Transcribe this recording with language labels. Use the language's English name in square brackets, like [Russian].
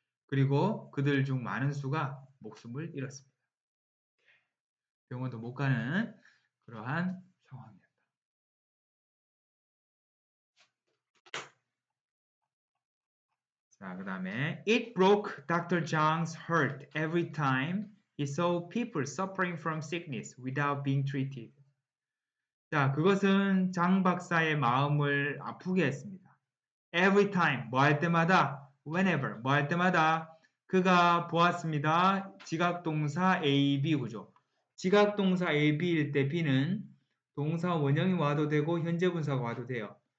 [Korean] 그리고 그들 중 많은 수가 목숨을 잃었습니다. 병원도 못 가는 그러한 상황이었다. 자, 그 다음에 [English] It broke Dr. Zhang's heart every time he saw people suffering from sickness without being treated. [Korean] 자, 그것은 장 박사의 마음을 아프게 했습니다. [English] Every time, [Korean] 뭐 할 때마다, whenever, 뭐 할 때마다 그가 보았습니다. 지각동사 A, B 구조. 지각동사 A, B일 때 B는 동사 원형이 와도 되고 현재 분사가 와도 돼요.